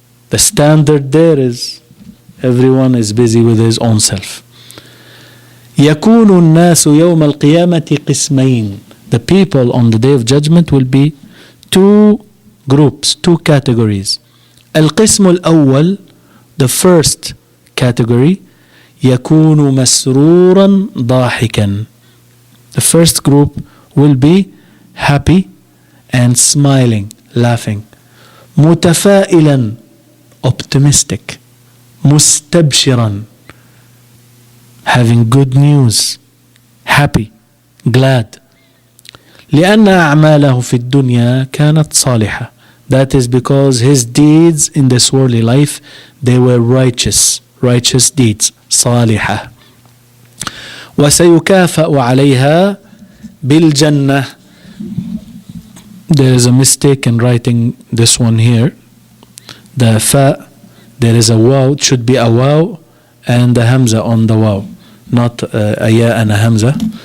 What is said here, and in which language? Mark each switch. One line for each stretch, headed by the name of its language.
English: The standard there is everyone is busy with his own self.
Arabic: يكون الناس يوم القيامة قسمين.
English: The people on the day of judgment will be two groups, two categories.
Arabic: القسم الأول,
English: the first category,
Arabic: يكون مسرورا ضاحكا.
English: The first group will be happy and smiling, laughing. متفائلا, optimistic. مستبشرا, having good news, happy, glad.
Arabic: لأن أعماله في الدنيا كانت صالحة.
English: That is because his deeds in this worldly life, they were righteous deeds, صالحة.
Arabic: وسيكافأ عليها بالجنة.
English: There is a mistake in writing this one here. The fa, there is a waw, it should be a waw and a hamza on the waw, not a ya and a hamza.